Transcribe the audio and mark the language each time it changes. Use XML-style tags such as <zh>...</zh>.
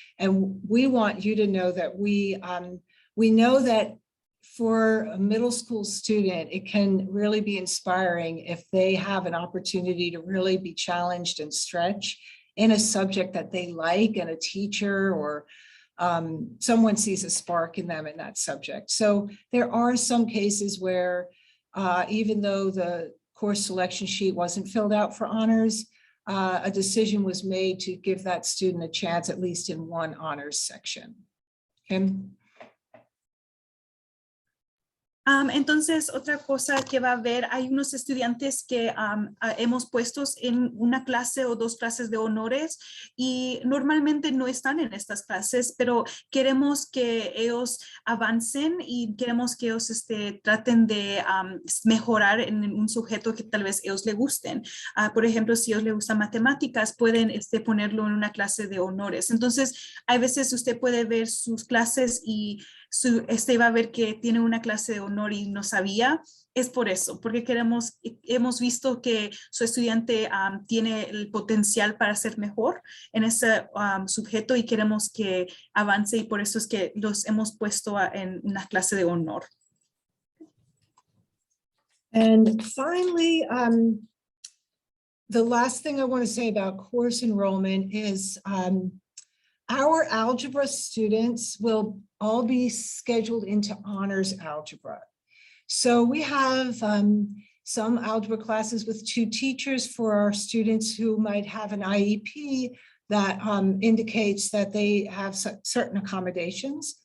<en>And we want you to know that we know that for a middle school student, it can really be inspiring if they have an opportunity to really be challenged and stretch in a subject that they like, and a teacher or someone sees a spark in them in that subject. So there are some cases where even though the course selection sheet wasn't filled out for honors, a decision was made to give that student a chance at least in one honors section. Kim?</en> <es>Entonces, otra cosa que va a haber, hay unos estudiantes que hemos puestos en una clase o dos clases de honores, y normalmente no están en estas clases, pero queremos que ellos avancen y queremos que ellos traten de mejorar en un sujeto que tal vez ellos les gusten. Por ejemplo, si a ellos les gustan matemáticas, pueden ponerlo en una clase de honores. Entonces, hay veces usted puede ver sus clases y va a ver que tiene una clase de honor y no sabía. Es por eso, porque hemos visto que su estudiante tiene el potencial para ser mejor en ese sujeto, y queremos que avance, y por eso es que los hemos puesto en una clase de honor.</es> <en>And finally, the last thing I want to say about course enrollment is our algebra students will all be scheduled into honors algebra. So we have some algebra classes with 2 teachers for our students who might have an IEP that indicates that they have certain accommodations.</en>